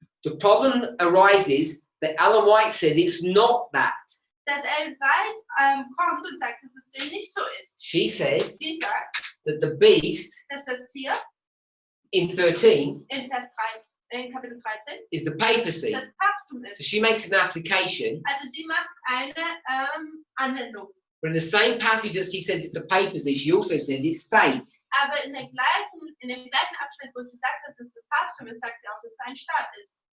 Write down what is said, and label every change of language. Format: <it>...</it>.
<en>the problem arises that Ellen White says it's not that.</en> <de>Dass Ellen White kommt und sagt, dass es dem nicht so ist.</de> <en>She says</en> <de>Sie sagt,</de> <en>that the beast</en> <de>dass das Tier</de> <en>in 13</en> <de>in Kapitel 13</de> <en>is the papacy.</en> <de>das Papsttum</de> <en>So</en> <de>ist.</de> <en>she makes an application,</en> <de>Also sie macht eine Anwendung.</de> <en>but in the same passage that she says it's the papacy, she also says it's state.</en> <de>Aber in dem gleichen Abschnitt, wo sie sagt, dass es das Papsttum ist, sagt sie auch, dass es ein Staat ist.</de>